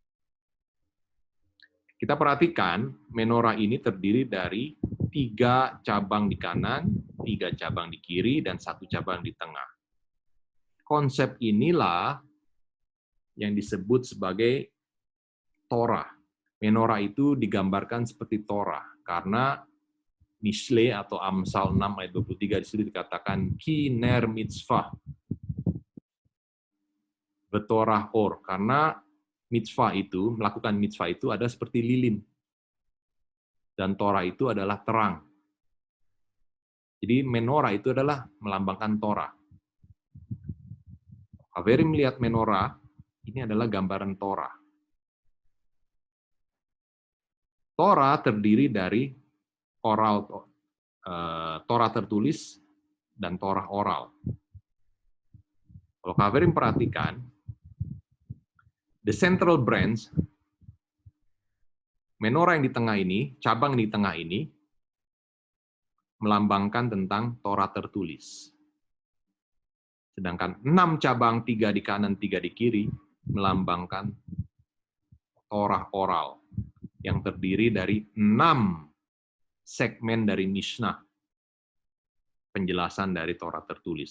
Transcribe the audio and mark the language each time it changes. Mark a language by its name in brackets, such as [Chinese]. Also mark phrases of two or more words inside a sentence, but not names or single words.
[Indonesian] Kita perhatikan, menorah ini terdiri dari 3 cabang di kanan, 3 cabang di kiri, dan 1 cabang di tengah. Konsep inilah yang disebut sebagai Torah. Menorah itu digambarkan seperti Torah, karena Mishle atau Amsal 6 ayat 23 di situ dikatakan [Hebrew] ki ner mitzvah. Betorah or, [Indonesian] karena mitzvah itu, melakukan mitzvah itu ada seperti lilin. Dan Torah itu adalah terang. Jadi menorah itu adalah melambangkan Torah. Averi melihat menorah, ini adalah gambaran Torah. Torah terdiri dari oral, Torah tertulis, dan Torah oral. Kalau Kaverin perhatikan, [English] the central branch, [Indonesian] menorah yang di tengah ini, cabang di tengah ini, melambangkan tentang Torah tertulis. Sedangkan 6 cabang, 3 di kanan, 3 di kiri, melambangkan Torah oral, yang terdiri dari 6 segmen dari Mishnah, penjelasan dari Torah tertulis.